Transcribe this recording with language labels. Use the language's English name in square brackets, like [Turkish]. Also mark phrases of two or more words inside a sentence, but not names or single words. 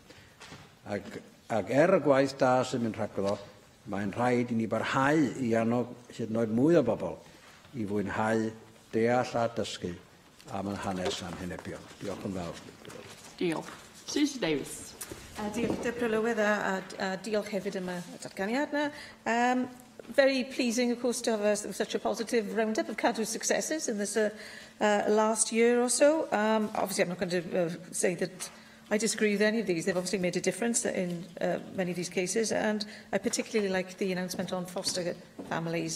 [Welsh] Ac y gwaith da sy'n mynd rhagddo, mae'n rhaid i ni barhau i annog hyd yn oed mwy o bobl i fwynhau, deall a dysgu am yn hanes a'n hynebion. Diolch yn fawr. Diolch. Susie Davies. Diolch, Deborah Lywedd, a diolch hefyd am y datganiad yna. [English] Very pleasing, of course, to have such a positive roundup of Cadw's successes in this last year or so. Obviously, I'm not going to say that I disagree with any of these. They've obviously made a difference in many of these cases, and I particularly like the announcement on foster families.